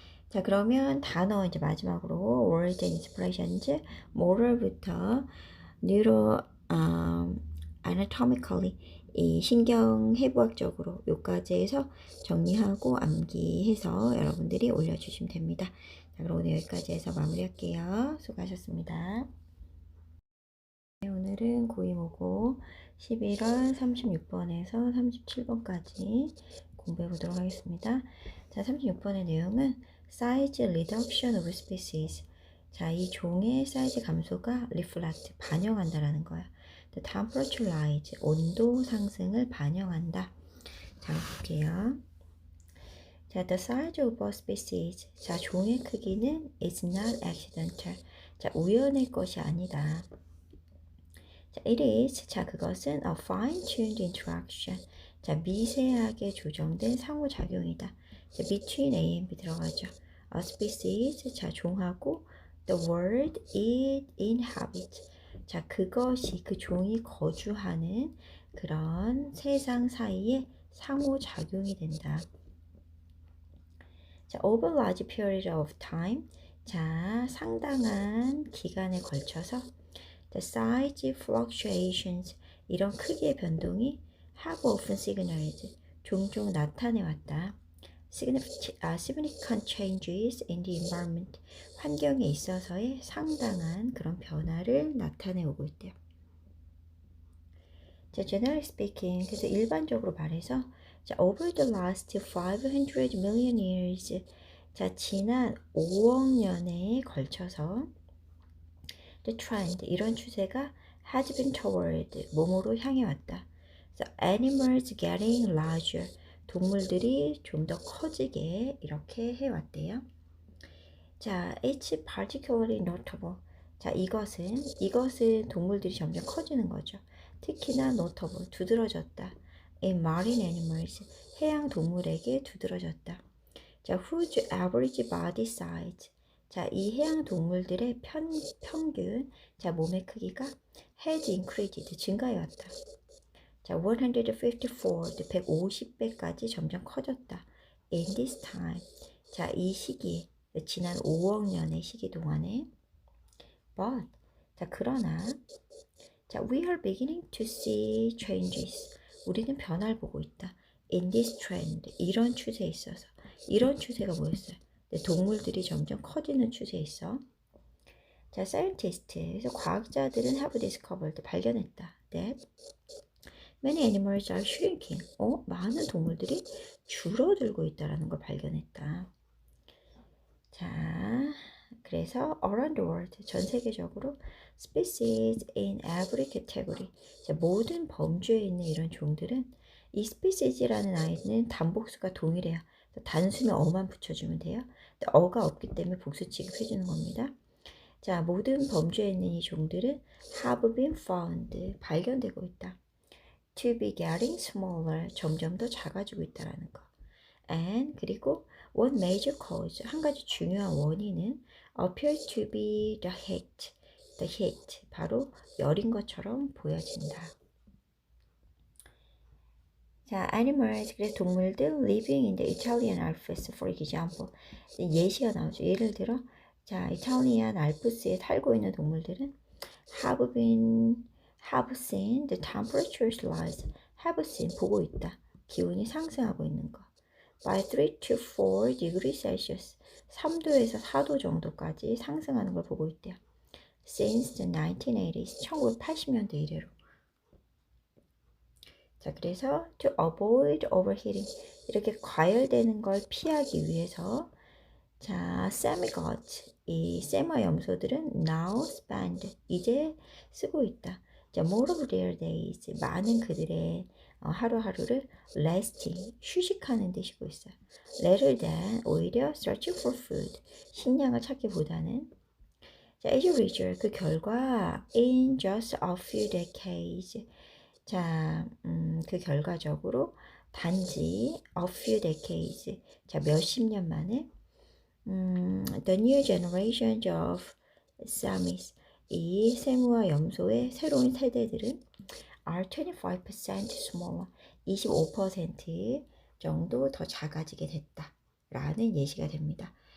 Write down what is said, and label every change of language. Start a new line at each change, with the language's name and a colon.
Korean: 자, 그러면 단어 이제 마지막으로
English: words and expressions,
Korean: moral부터 neuro anatomically, 이 신경해부학적으로 요까지 해서 정리하고 암기해서 여러분들이 올려주시면 됩니다. 자, 그럼 오늘 여기까지 해서 마무리할게요. 수고하셨습니다. 네, 오늘은 고이모고 11월 36번에서 37번까지 공부해 보도록 하겠습니다.
English: 자,
Korean: 36번의 내용은
English: size reduction of species.
Korean: 자, 이 종의 사이즈 감소가 reflect, 반영한다라는 거야.
English: The temperature rise,
Korean: 온도 상승을 반영한다. 자, 볼게요.
English: 자, the size of a species.
Korean: 자, 종의 크기는
English: is not accidental.
Korean: 자, 우연의 것이 아니다. 자, it is.
English: 자, 그것은 a fine-tuned interaction.
Korean: 자, 미세하게 조정된 상호작용이다.
English: 자, between A and B
Korean: 들어가죠.
English: A species. 자,
Korean: 종하고
English: the world it inhabits.
Korean: 자, 그것이 그 종이 거주하는 그런 세상 사이에 상호작용이 된다.
English: 자, over large period of time.
Korean: 자, 상당한 기간에 걸쳐서
English: the size fluctuations,
Korean: 이런 크기의 변동이
English: have often signaled,
Korean: 종종 나타내 왔다.
English: significant changes in the environment,
Korean: 환경에 있어서의 상당한 그런 변화를 나타내오고 있대요.
English: 자, generally speaking,
Korean: 그래서 일반적으로 말해서
English: 자, over the last 500 million years,
Korean: 자, 지난 5억 년에 걸쳐서
English: the trend,
Korean: 이런 추세가
English: has been toward,
Korean: 몸으로 향해 왔다.
English: So animals getting larger,
Korean: 동물들이 좀 더 커지게 이렇게 해왔대요.
English: 자, it's particularly notable.
Korean: 자, 이것은 동물들이 점점 커지는 거죠. 특히나 notable, 두드러졌다.
English: in marine animals,
Korean: 해양 동물에게 두드러졌다.
English: 자, whose average body size.
Korean: 자, 이 해양 동물들의 평균, 자, 몸의 크기가
English: has increased,
Korean: 증가해왔다. 자, 154, 150배까지 점점 커졌다.
English: in this time.
Korean: 자, 이 시기에, 지난 5억 년의 시기 동안에.
English: but,
Korean: 자, 그러나,
English: 자, we are beginning to see changes.
Korean: 우리는 변화를 보고 있다.
English: in this trend,
Korean: 이런 추세에 있어서. 이런 추세가 뭐였어요? 동물들이 점점 커지는 추세에 있어. 자, scientist, 그래서 과학자들은
English: have discovered,
Korean: 발견했다.
English: that many animals are shrinking.
Korean: 많은 동물들이 줄어들고 있다는 걸 발견했다. 자, 그래서
English: around the world,
Korean: 전 세계적으로
English: species in every category,
Korean: 자, 모든 범주에 있는 이런 종들은 이 species라는 아이는 단복수가 동일해요. 단수는 어만 붙여주면 돼요. 어가 없기 때문에 복수 취급해주는 겁니다. 자, 모든 범주에 있는 이 종들은
English: have been found,
Korean: 발견되고 있다.
English: to be getting smaller,
Korean: 점점 더 작아지고 있다는 거. and, 그리고
English: one major cause,
Korean: 한 가지 중요한 원인은
English: appears to be the heat,
Korean: 바로 열인 것처럼 보여진다.
English: 자, animals,
Korean: 그래서 동물들
English: living in the Italian Alps, for example.
Korean: 예시가 나오죠. 예를 들어, 자, 이탈리안 알프스에 살고 있는 동물들은
English: have seen the temperatures rise.
Korean: have seen, 보고 있다. 기온이 상승하고 있는 거.
English: by 3 to 4 degrees Celsius.
Korean: 3도에서 4도 정도까지 상승하는 걸 보고 있대요.
English: since the 1980s,
Korean: 1980년대 이래로. 자, 그래서
English: to avoid overheating,
Korean: 이렇게 과열되는 걸 피하기 위해서, 자, semigods, 이 세마 염소들은
English: now spend,
Korean: 이제 쓰고 있다. 자,
English: more of their days,
Korean: 많은 그들의 하루하루를 resting, 휴식하는 데 쉬고 있어요.
English: rather than, 오히려 searching for food,
Korean: 식량을 찾기보다는. 자,
English: as a result,
Korean: 그 결과
English: in just a few decades,
Korean: 자, 그 결과적으로 단지 a few decades, 자, 몇십 년 만에
English: the new generations of Samis,
Korean: 이 세무와 염소의 새로운 세대들은
English: are 25% smaller,
Korean: 25% 정도 더 작아지게 됐다 라는 예시가 됩니다.